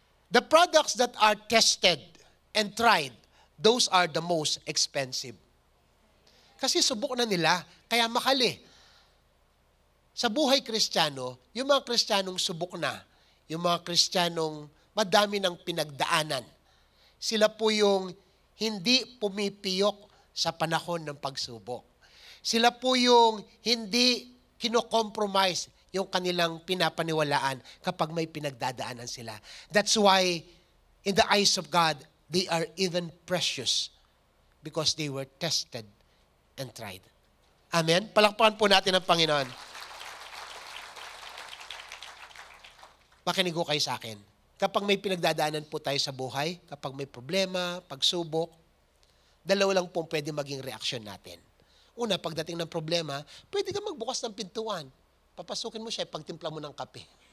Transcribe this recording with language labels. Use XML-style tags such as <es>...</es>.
<en>The products that are tested and tried, those are the most expensive.</en> <tl>Kasi subok na nila, kaya mahal eh. sa buhay Kristiyano, yung mga Kristiyanong subok na, yung mga Kristiyanong madami ng pinagdaanan, sila po yung hindi pumipiyok sa panahon ng pagsubok. Sila po yung hindi kino-compromise yung kanilang pinapaniwalaan kapag may pinagdadaanan sila.</tl> <en>That's why, in the eyes of God, they are even precious because they were tested and tried. Amen?</en> <tl>Palakpakan po natin ang Panginoon. Makinig ko kayo sa akin. Kapag may pinagdadaanan po tayo sa buhay, kapag may problema, pagsubok, dalawa lang po pwede maging reaksyon natin. Una, pagdating ng problema, pwede ka magbukas ng pintuan. Papasukin mo siya, pagtimpla mo ng kape.</tl>